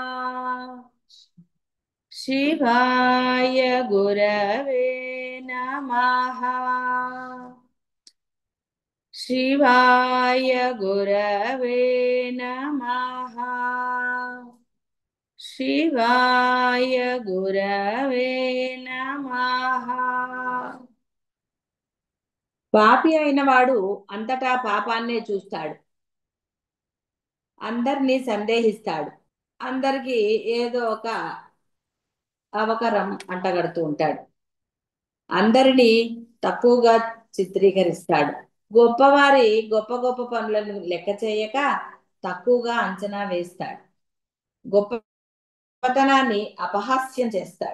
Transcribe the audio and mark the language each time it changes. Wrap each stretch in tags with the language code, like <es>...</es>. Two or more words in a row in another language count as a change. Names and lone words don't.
<sa>शिवाय गुरवे नमः। शिवाय गुरवे नमः। शिवाय गुरवे नमः।</sa> <te>పాపి అయిన వాడు అంతటా పాపాన్నే చూస్తాడు, అందరినీ సందేహిస్తాడు, అందరికీ ఏదో ఒక అవకరం అంటగడుతూ ఉంటాడు, అందరినీ తక్కువగా చిత్రీకరిస్తాడు, గొప్పవారి గొప్ప గొప్ప పనులను లెక్క చేయక తక్కువగా అంచనా వేస్తాడు, గొప్పతనాన్ని అపహాస్యం చేస్తాడు.</te>